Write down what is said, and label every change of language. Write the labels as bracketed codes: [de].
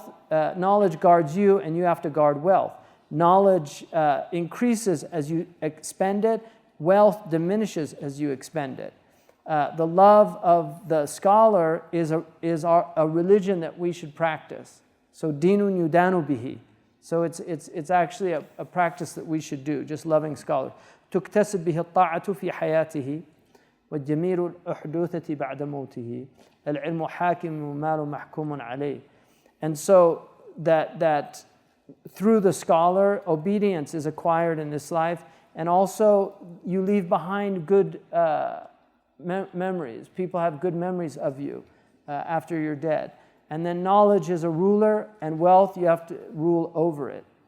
[en] Knowledge guards you, and you have to guard wealth. Knowledge increases as you expend it. Wealth diminishes as you expend it. The love of the scholar is a religion that we should practice. So dinun yudanu bihi. So it's actually a practice that we should do, just loving scholars. [ar] تكتسب به الطاعة في حياته والجميل الأحدوثة بعد موته العلم حاكم ومال محكوم عليه. [en] And so that through the scholar, obedience is acquired in this life, and also you leave behind good memories. People have good memories of you after you're dead. And then knowledge is a ruler, and wealth, you have to rule over it.